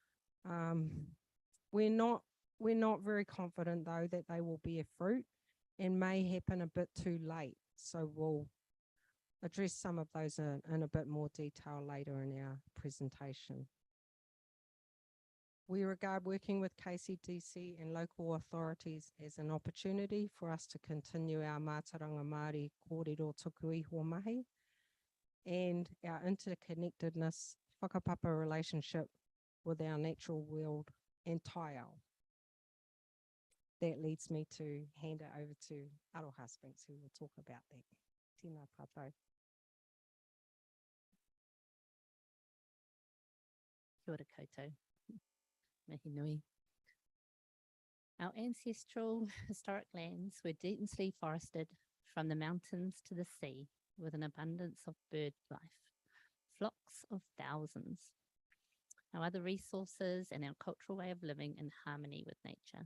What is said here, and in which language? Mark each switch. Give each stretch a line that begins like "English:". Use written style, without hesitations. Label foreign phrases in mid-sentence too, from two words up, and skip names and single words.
English: We're not very confident though that they will bear fruit and may happen a bit too late. So we'll address some of those in a bit more detail later in our presentation. We regard working with KCDC and local authorities as an opportunity for us to continue our
Māori: mātauranga Māori kōrero tuku iho mahi
English: and our interconnectedness, whakapapa relationship with our natural world and taiao. That leads me to hand it over to Aroha Spinks, who will talk about that.
Māori: Tēnā tātou. Kia ora koutou. Mihi nui.
English: Our ancestral historic lands were densely forested from the mountains to the sea with an abundance of bird life, flocks of thousands. Our other resources and our cultural way of living in harmony with nature.